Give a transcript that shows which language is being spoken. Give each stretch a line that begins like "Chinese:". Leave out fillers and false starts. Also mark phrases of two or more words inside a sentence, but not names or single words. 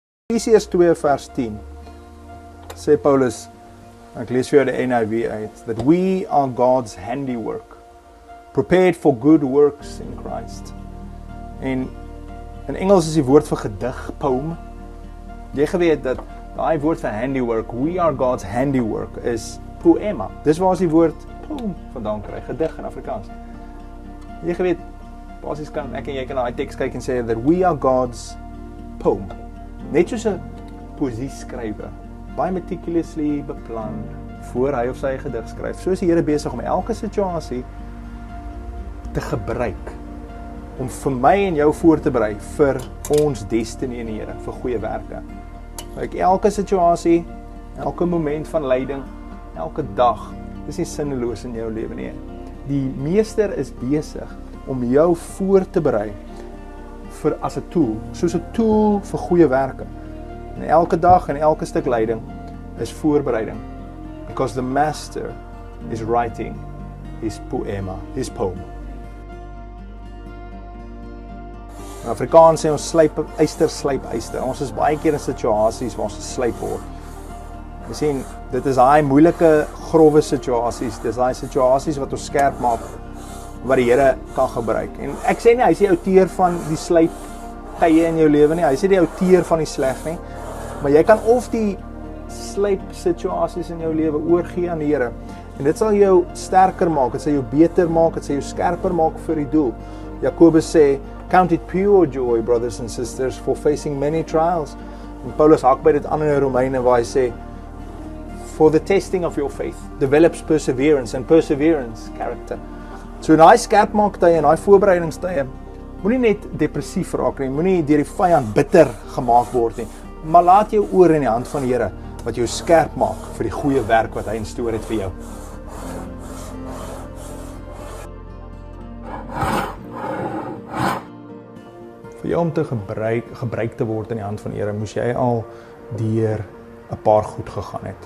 Afrikaans: Efesiërs 2 vers 10 sê Paulus, ek lees vir jou die NIV uit,
English: that we are God's handiwork, prepared for good works in Christ.
Afrikaans: En in Engels is die woord vir gedig, poem. Jy geweet dat daai woord vir handiwork,
English: we are God's handiwork,
Afrikaans: is poema. Dis waar ons die woord poem vandaan kry, gedig in Afrikaans. Jy geweet, basies kan ek en jy kan daai teks kyk en sê
English: that we are God's poem.
Afrikaans: Net soos 'n poesie skrywer, baie meticulously beplan voor hy of sy gedig skryf. So is die Here besig om elke situasie te gebruik om vir my en jou voor te berei vir ons destiny in die Here, vir goeie werke. Like elke situasie, elke moment van lyding, elke dag, is nie sinneloos in jou lewe nie. Die Meester is besig om jou voor te berei vir as 'n tool, soos 'n tool vir goeie werke. En elke dag en elke stuk lyding is voorbereiding.
English: Because the Master is writing his poema, his poem.
Afrikaans: In Afrikaans sê ons slyp yster. Ons is baie keer in situasies waar ons geslyp word. Jy sien, dit is daai moeilike, growwe situasies. Dis daai situasies wat ons skerp maak, wat die Here kan gebruik. En ek sê nie, hy is die outeur van die slyp tye in jou lewe nie. Hy is nie die outeur van die sleg nie. Maar jy kan of die slyp situasies in jou lewe oorgee aan die Here. En dit sal jou sterker maak, dit sal jou beter maak, dit sal jou skerper maak vir die doel. Jakobus sê,
English: count it pure joy, brothers and sisters, for facing many trials.
Afrikaans: En Paulus haak by dit aan in Romeine waar hy sê,
English: for the testing of your faith develops perseverance, and perseverance, character.
Afrikaans: So in daai skerpmaaktye en daai voorbereidingstye, moenie net depressief raak nie, moenie deur die vyand bitter gemaak word nie, maar laat jou oor in die hand van die Here, wat jou skerp maak vir die goeie werk wat hy
English: in store
Afrikaans: het vir jou. Vir jou om te gebruik te word in die hand van die Here, moes jy al deur 'n paar goed gegaan het.